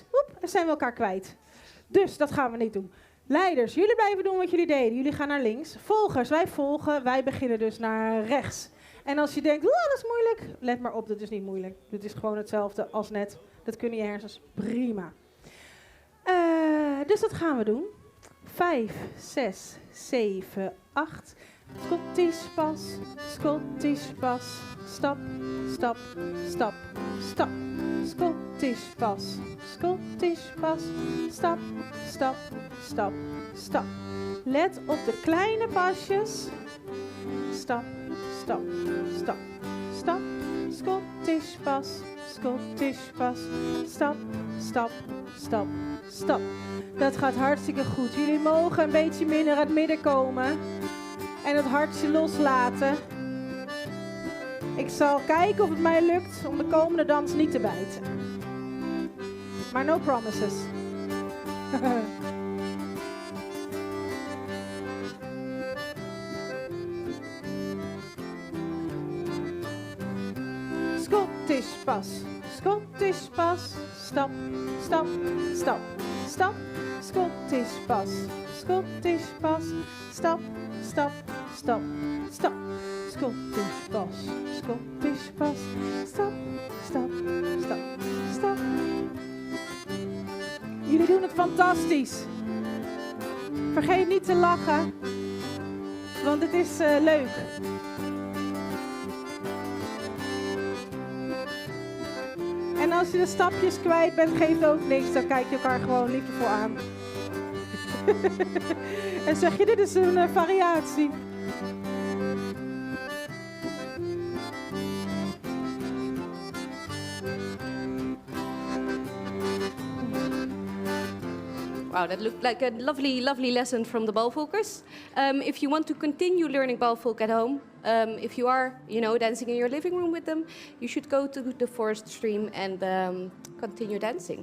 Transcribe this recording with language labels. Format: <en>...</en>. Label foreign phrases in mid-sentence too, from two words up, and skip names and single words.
<nl>Oep, en zijn we elkaar kwijt. Dus dat gaan we niet doen. Leiders, jullie blijven doen wat jullie deden. Jullie gaan naar links. Volgers, wij volgen. Wij beginnen dus naar rechts. En als je denkt, dat is moeilijk. Let maar op, dat is niet moeilijk. Dit is gewoon hetzelfde als net. Dat kunnen je hersens prima. Dus dat gaan we doen. 5, 6, 7, 8. Scottisch pas, Scottisch pas. Stap, stap, stap, stap. Scottisch pas, Scottisch pas. Stap, stap, stap, stap. Let op de kleine pasjes. Stap, stap, stap, stap. Scottisch pas, Scottisch pas. Stap, stap, stap, stap. Dat gaat hartstikke goed. Jullie mogen een beetje meer naar het midden komen. En het hartje loslaten. Ik zal kijken of het mij lukt om de komende dans niet te bijten. Maar</nl> <en>no promises.</en> <nl>Scottisch pas, Scottisch pas. Stap, stap, stap, stap. Scottisch pas, Scottisch pas. Stap, stap, stap, stap. Scottisch pas, Scottisch pas. Stap, stap, stap, stap. Jullie doen het fantastisch. Vergeet niet te lachen, want het is leuk. En als je de stapjes kwijt bent, geeft ook niks. Dan kijk je elkaar gewoon liefdevol aan. En zeg je, dit is een variatie.</nl> <en>Wow, that looked like a lovely, lovely lesson from the ballfolkers. If you want to continue learning ballfolk at home, if you are, dancing in your living room with them, you should go to the forest stream and continue dancing.</en>